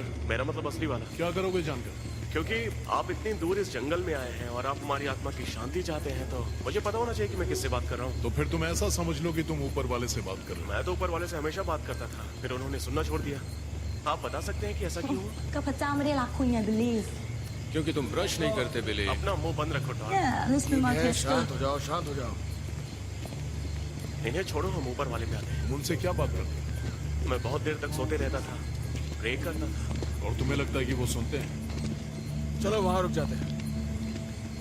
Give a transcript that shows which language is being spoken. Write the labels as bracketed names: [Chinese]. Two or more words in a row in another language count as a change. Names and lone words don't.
[Hindi] मेरा मतलब असली वाला। क्या करोगे जानकर? क्योंकि आप इतनी दूर इस जंगल में आए हैं और आप हमारी आत्मा की शांति चाहते हैं, तो मुझे पता होना चाहिए कि मैं किससे बात कर रहा हूँ। तो फिर तुम ऐसा समझ लो कि तुम ऊपर वाले से बात कर रहे हो। मैं तो ऊपर वाले से हमेशा बात करता था, फिर उन्होंने सुनना छोड़ दिया। आप बता सकते हैं कि ऐसा क्यों हुआ? [Thai] ก็พระเจ้าไม่ได้รักคุณไงบิลลี่ [Hindi] क्योंकि तुम ब्रश नहीं करते बिली। अपना मुंह बंद रखो डॉन। [English] Yeah, this is my sister. [Hindi] शांत हो जाओ, शांत हो जाओ। इन्हें छोड़ो, हम ऊपर वाले पे आते हैं। उनसे क्या बात करते हो? मैं बहुत देर तक सोते रहता था, प्रे करता था। और तुम्हें लगता है कि वो सुनते हैं? चलो वहां रुक जाते हैं।